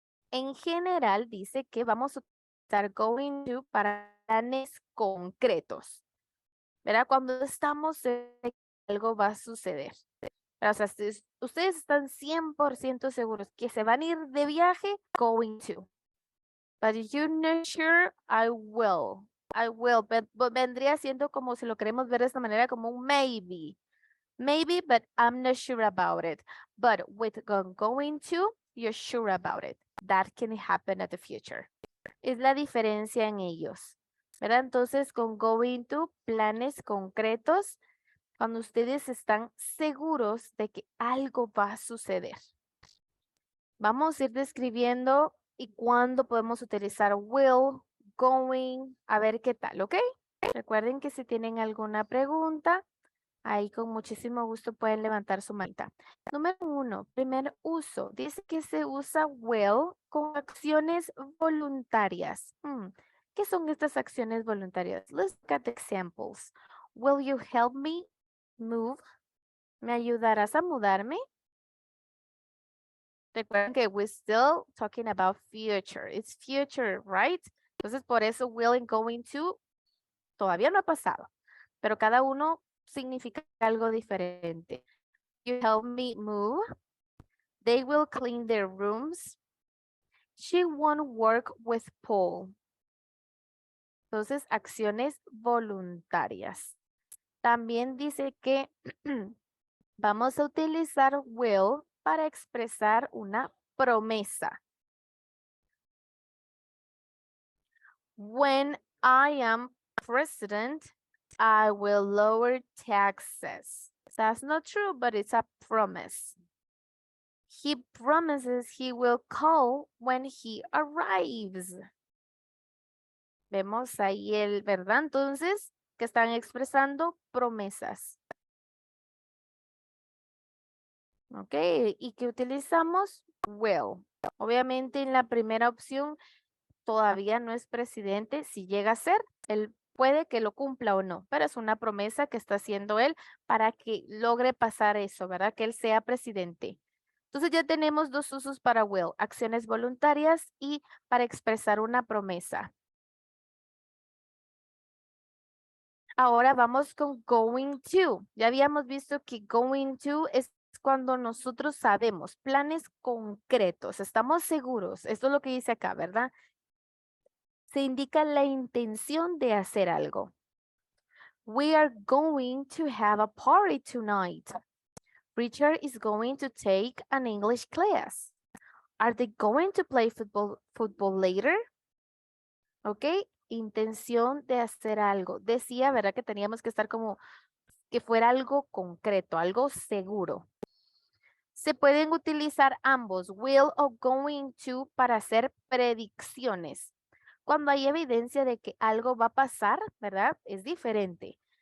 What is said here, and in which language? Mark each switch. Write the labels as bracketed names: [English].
[Spanish] En general dice que vamos a utilizar going to para planes concretos, ¿verdad? Cuando estamos seguros de que algo va a suceder. O sea, si ustedes están 100% seguros que se van a ir de viaje, going to. [English] But you're not sure, I will. I will, but [Spanish] vendría siendo como si lo queremos ver de esta manera, como un maybe. [English] Maybe, but I'm not sure about it. But with going to, you're sure about it. That can happen at the future. [Spanish] Es la diferencia en ellos, ¿verdad? Entonces, con going to, planes concretos, cuando ustedes están seguros de que algo va a suceder. Vamos a ir describiendo y cuándo podemos utilizar will, going, a ver qué tal, ¿ok? Recuerden que si tienen alguna pregunta, ahí con muchísimo gusto pueden levantar su manita. Número 1, primer uso. Dice que se usa will con acciones voluntarias. ¿Qué son estas acciones voluntarias? [English] Let's look at the examples. Will you help me move? [Spanish] ¿Me ayudarás a mudarme? Recuerden que [English] we're still talking about future. It's future, right? [Spanish] Entonces, por eso will and going to todavía no ha pasado. Pero cada uno significa algo diferente. [English] You help me move. They will clean their rooms. She won't work with Paul. [Spanish] Entonces, acciones voluntarias. También dice que vamos a utilizar will para expresar una promesa. [English] When I am president, I will lower taxes. That's not true, but it's a promise. He promises he will call when he arrives. [Spanish] Vemos ahí el, ¿verdad? Entonces, que están expresando promesas. Ok, ¿y qué utilizamos? Will. Obviamente en la primera opción todavía no es presidente. Si llega a ser, él puede que lo cumpla o no, pero es una promesa que está haciendo él para que logre pasar eso, ¿verdad? Que él sea presidente. Entonces ya tenemos dos usos para will, acciones voluntarias y para expresar una promesa. Ahora vamos con going to. Ya habíamos visto que going to es cuando nosotros sabemos planes concretos, estamos seguros. Esto es lo que dice acá, ¿verdad? Se indica la intención de hacer algo. [English] We are going to have a party tonight. Richard is going to take an English class. Are they going to play football later? [Spanish] ¿Ok? Intención de hacer algo. Decía, ¿verdad? Que teníamos que estar como que fuera algo concreto, algo seguro. Se pueden utilizar ambos, will o going to, para hacer predicciones. Cuando hay evidencia de que algo va a pasar, ¿verdad? Es diferente.